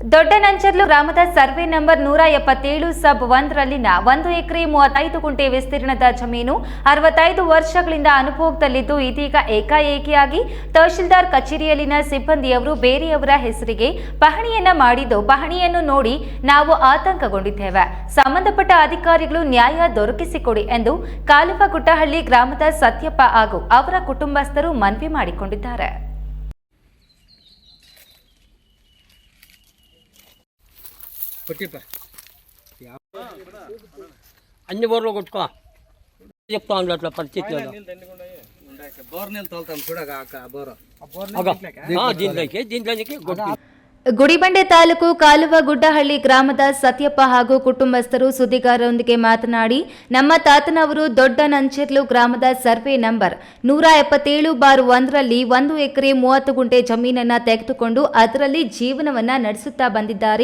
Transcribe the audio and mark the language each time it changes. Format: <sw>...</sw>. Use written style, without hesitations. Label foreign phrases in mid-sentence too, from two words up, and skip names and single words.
<kn>ದೊಡ್ಡ ನಂಚರ್ಲು ಗ್ರಾಮದ ಸರ್ವೆ ನಂಬರ್ 177 ಸಬ್ 1ರಲ್ಲಿನ 1 ಎಕರೆ 35 ಗುಂಟೆ ವಿಸ್ತೀರ್ಣದ ಜಮೀನು 65 ವರ್ಷಗಳಿಂದ ಅನುಭೋಗದಲ್ಲಿದ್ದು ಇದೀಗ ಏಕಾಏಕಿಯಾಗಿ ತಹಶೀಲ್ದಾರ್ ಕಚೇರಿಯಲ್ಲಿನ ಸಿಬ್ಬಂದಿಯವರು ಬೇರೆಯವರ ಹೆಸರಿಗೆ ಪಹಣಿಯನ್ನ ಮಾಡಿದ್ದು ಪಹಣಿಯನ್ನು ನೋಡಿ ನಾವು ಆತಂಕಗೊಂಡಿದ್ದೇವೆ. ಸಂಬಂಧಪಟ್ಟ ಅಧಿಕಾರಿಗಳು ನ್ಯಾಯ ದೊರಕಿಸಿಕೊಡಿ ಎಂದು ಕಾಲುವಗುಡ್ಡಹಳ್ಳಿ ಗ್ರಾಮದ ಸತ್ಯಪ್ಪ ಹಾಗೂ ಅವರ ಕುಟುಂಬಸ್ಥರು ಮನವಿ ಮಾಡಿಕೊಂಡಿದ್ದಾರೆ.</kn> <te>అన్ని బోర్లు కొట్టుకో చెప్తా ఉండే అట్లా పరిస్థితి దీంట్లోకి కొట్టి</te> <kn>ಗುಡಿಬಂಡೆ ತಾಲೂಕು ಕಾಲುವಗುಡ್ಡಹಳ್ಳಿ ಗ್ರಾಮದ ಸತ್ಯಪ್ಪ ಹಾಗೂ ಕುಟುಂಬಸ್ಥರು ಸುದ್ದಿಗಾರರೊಂದಿಗೆ ಮಾತನಾಡಿ, ನಮ್ಮ ತಾತನವರು ದೊಡ್ಡ ನಂಚೆರ್ಲು ಗ್ರಾಮದ ಸರ್ವೆ ನಂಬರ್ 177/1ರಲ್ಲಿ 1 ಎಕರೆ 30 ಗುಂಟೆ ಜಮೀನನ್ನ ತೆಗೆದುಕೊಂಡು ಅದರಲ್ಲಿ ಜೀವನವನ್ನ ನಡೆಸುತ್ತಾ ಬಂದಿದ್ದಾರೆ.</kn>